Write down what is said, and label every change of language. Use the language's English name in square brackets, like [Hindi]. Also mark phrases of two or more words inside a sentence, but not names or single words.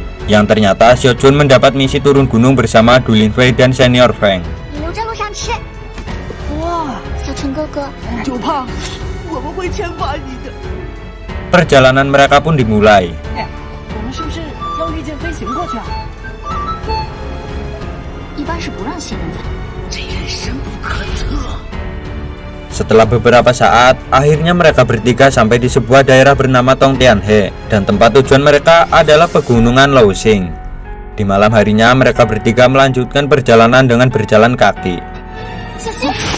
[Indonesian] yang ternyata Xiao Jun mendapat misi turun gunung bersama Du Linfei dan Senior Feng. [Chinese] 你留在路上吃。哇，小陈哥哥，就怕我们会牵挂你的。 [Indonesian] Perjalanan mereka pun dimulai. [Chinese] 哎，我们是不是要御剑飞行过去啊？一般是不让新人走。这人深不可测。 [Indonesian] Setelah beberapa saat, akhirnya mereka bertiga sampai di sebuah daerah bernama Tongtianhe, dan tempat tujuan mereka adalah pegunungan Laosing. Di malam harinya mereka bertiga melanjutkan perjalanan dengan berjalan kaki. [Chinese] 小心！